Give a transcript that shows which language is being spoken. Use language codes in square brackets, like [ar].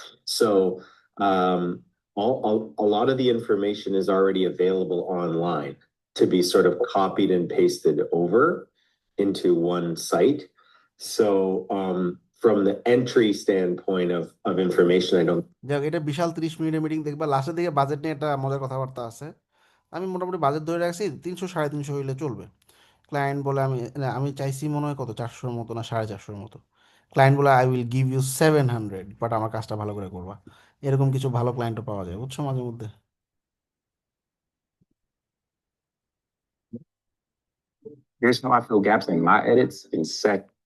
[en] So a lot of the information is already available online to be sort of copied and pasted over into one site. So from the entry standpoint of information, I don't. [bn] যাক, এটা বিশাল 30 মিনিটের meeting, দেখবা লাস্টের দিকে budget নিয়ে একটা মজার কথাবার্তা আছে। আমি মোটামুটি বাজেট ধরে রাখছি 300 350 হইলে চলবে। ক্লায়েন্ট বলে আমি চাইছি মনে হয় কত 400-র মতো না 450-র মতো। ক্লায়েন্ট বলে [en] I will give you 700, [bn] but আমার কাজটা ভালো করে করবা। এরকম কিছু ভালো ক্লায়েন্টও পাওয়া যায়, বুঝছো, মাঝে মধ্যে। [en] Here's how I fill gaps in my edits in sec.